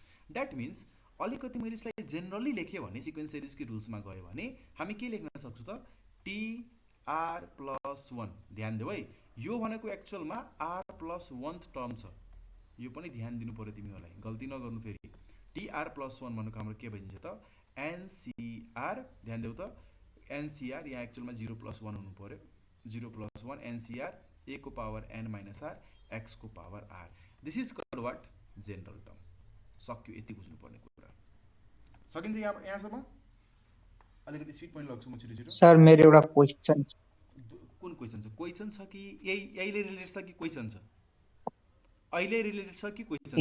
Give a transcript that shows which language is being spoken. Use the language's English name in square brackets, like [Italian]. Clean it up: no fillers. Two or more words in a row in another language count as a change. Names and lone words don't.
[English] that means [Nepali] अलिकति मैले यसलाई जेनरली लेखेँ भने, सिक्वेन्स सिरिजको रुल्समा गयो भने हामी के लेख्न सक्छौँ त [English] tr plus 1. [Nepali] ध्यान देऊ है, यो भनेको एक्चुअलमा [English] r plus 1th term [Nepali] छ, यो पनि ध्यान दिनु पर्यो तिमीहरूलाई, गल्ती नगर्नु फेरि। [English] tr plus 1 [Nepali] भनेको हाम्रो के भइदिन्छ त ncr, ध्यान देऊ त ncr, यहाँ एक्चुअलमा [English] 0 plus 1 [Nepali] हुनु पर्यो, [English] 0 plus 1 [Nepali] ncr a को [English] power n minus r x [Nepali] को [English] power r. This is called what? General term. [Nepali] सक्यो, यति बुझ्नुपर्ने कुरा सकिन्छ यहाँसम्म? अलिकति स्पिड पनि लग्छु म छिटो। सर मेरो एउटा क्वेसन। कुन क्वेसन छ? क्वेसन छ कि यहीले रिलेटेड छ कि क्वेसन छ? अहिले रिलेटेड छ कि क्वेसन?